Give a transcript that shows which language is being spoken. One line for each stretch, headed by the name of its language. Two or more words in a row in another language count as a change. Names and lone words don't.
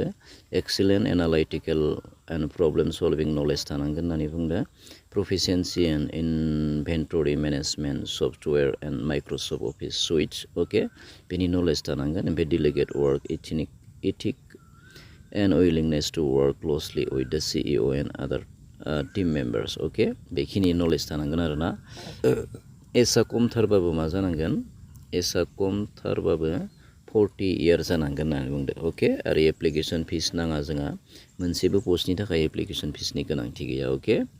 English: excellent analytical and problem solving knowledge
Bodo: थानांगोन होननानै बुंदो।
English: proficiency in inventory management software and Microsoft Office suites
Bodo: अके बेनि नलेज थानांगोन। ओमफ्राय
English: diligent work ethic and willingness to work closely with the CEO and other team members
Bodo: अके बेखिनि नलेज थानांगोन आरोना। एजआ खमथारबाबो मा जानांगोन एजआ खमथारबाबो 40 इयार जानांगोन होननानै बुंदो अके। आरो
English: application fees
Bodo: नाङा जोंहा मोनसेबो पस्टनि थाखाय
English: application fees
Bodo: गोनांथि गैया अके।